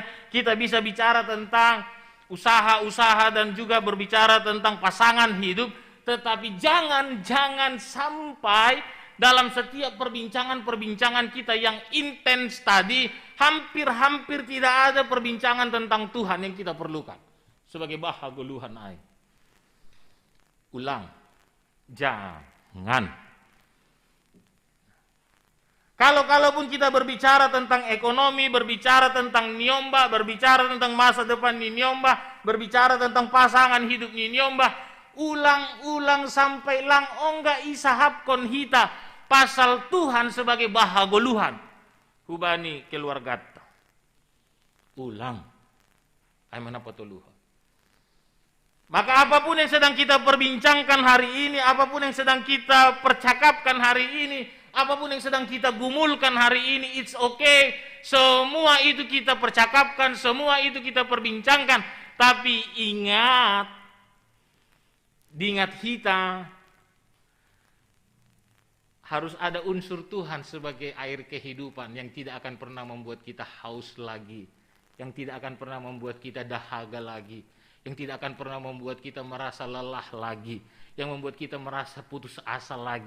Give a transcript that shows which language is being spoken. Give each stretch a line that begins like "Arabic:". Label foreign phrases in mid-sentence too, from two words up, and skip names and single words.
Indonesian: Kita bisa bicara tentang usaha-usaha dan juga berbicara tentang pasangan hidup, tetapi jangan sampai dalam setiap perbincangan kita yang intens tadi, hampir tidak ada perbincangan tentang Tuhan yang kita perlukan sebagai bahagoluhan ai. Ulang, jangan. Kalaupun kita berbicara tentang ekonomi, berbicara tentang Niomba, berbicara tentang masa depan di Niomba, berbicara tentang pasangan hidup di Niomba,
Batak Simalungun: ulang sampai lang ongga isahapkon hita pasal Tuhan
Indonesian: sebagai bahagoluhan.
Batak Simalungun: Hubani keluarga. Ulang. Ay manapa tuluhan.
Indonesian: Maka apapun yang sedang kita perbincangkan hari ini, apapun yang sedang kita percakapkan hari ini, apapun yang sedang kita gumulkan hari ini,
English: it's okay.
Indonesian: Semua itu kita percakapkan, semua itu kita perbincangkan. Tapi ingat, diingat kita, harus ada unsur Tuhan sebagai air kehidupan yang tidak akan pernah membuat kita haus lagi, yang tidak akan pernah membuat kita dahaga lagi, yang tidak akan pernah membuat kita merasa lelah lagi, yang membuat kita merasa putus asa lagi.